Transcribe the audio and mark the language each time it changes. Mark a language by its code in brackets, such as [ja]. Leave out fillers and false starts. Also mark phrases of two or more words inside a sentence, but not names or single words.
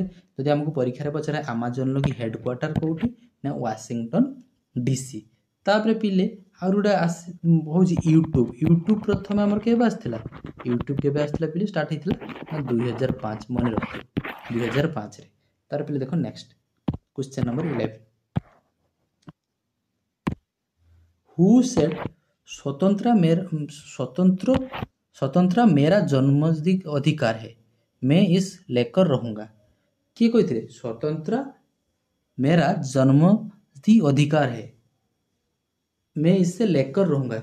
[or] ଯଦି ଆମକୁ ପରୀକ୍ଷାରେ ପଚାରେ ଆମାଜନର କି ହେଡକ୍ୱାର୍ଟର କେଉଁଠି ନା ୱାସିଂଟନ ଡିସି। ତାପରେ ପିଲେ ଆଉ ଗୋଟେ ହେଉଛି ୟୁଟ୍ୟୁବ। ୟୁଟ୍ୟୁବ ପ୍ରଥମେ ଆମର କେବେ ଆସିଥିଲା? ୟୁଟ୍ୟୁବ କେବେ ଆସିଥିଲା ପିଲେ? ଷ୍ଟାର୍ଟ ହେଇଥିଲା ନା 2005। ମନେ ରଖିଥିବ 2005ରେ। ତାର ପିଲେ ଦେଖ [en] next question number 11 who said [hi] स्वतंत्र मेरा जन्मसिद्ध अधिकार है, मैं इस लेकर रहूंगा। किए कहते स्वतंत्र मेरा जन्मसिद्ध अधिकार है, मैं इससे लेकर रहूंगा।